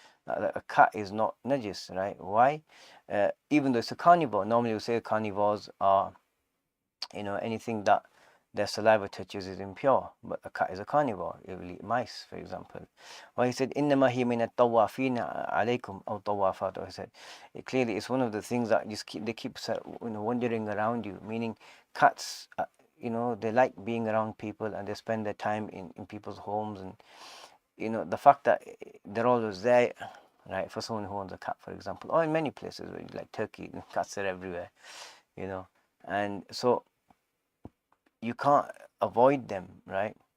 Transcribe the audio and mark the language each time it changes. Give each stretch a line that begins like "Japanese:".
English: A cat is not najis, right? Why? Even though it's a carnivore, normally we say carnivores are anything that their saliva touches is impure, but a cat is a carnivore. It will eat mice, for example. Well, he said,
Arabic: إِنَّمَا هِيَ مِنَ الطَّوَّافِينَ عَلَيْكُمْ أَوْ طَوَّافَاتُ.
English: He said, clearly it's one of the things that they keep wandering around you, meaning cats, they like being around people, and they spend their time in people's homes, and the fact that they're always there, right, for someone who owns a cat, for example, or in many places, like Turkey, cats are everywhere, and so you can't avoid them, right?